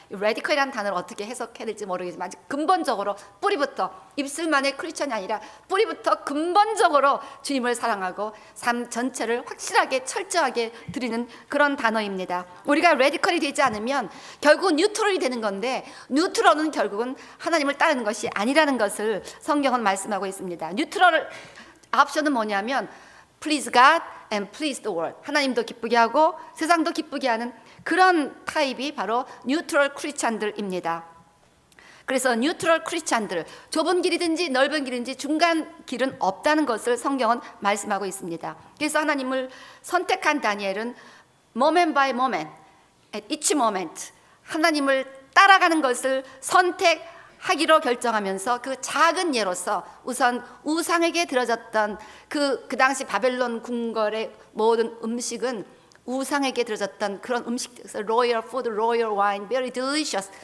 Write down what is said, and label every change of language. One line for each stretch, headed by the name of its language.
Korean: 이 radical이라는 단어를 어떻게 해석해야 될지 모르겠지만 아주 근본적으로 뿌리부터 입술만의 크리스천이 아니라 뿌리부터 근본적으로 주님을 사랑하고 삶 전체를 확실하게 철저하게 드리는 그런 단어입니다. 우리가 radical이 되지 않으면 결국 뉴트럴이 되는 건데 뉴트럴은 결국은 하나님을 따르는 것이 아니라는 것을 성경은 말씀하고 있습니다. 뉴트럴을 옵션은 뭐냐면
English: please God and please the world.
Korean: 하나님도 기쁘게 하고 세상도 기쁘게 하는 그런 타입이 바로 뉴트럴 크리스찬들입니다. 그래서 뉴트럴 크리스찬들, 좁은 길이든지 넓은 길이든지 중간 길은 없다는 것을 성경은 말씀하고 있습니다. 그래서 하나님을 선택한 다니엘은
English: moment by moment, at each moment
Korean: 하나님을 따라가는 것을 선택하기로 결정하면서 그 작은 예로서 우선 우상에게 드려졌던 그 당시 바벨론 궁궐의 모든 음식은 우상에게 드려졌던 그런 음식,
English: royal food, royal wine, very delicious.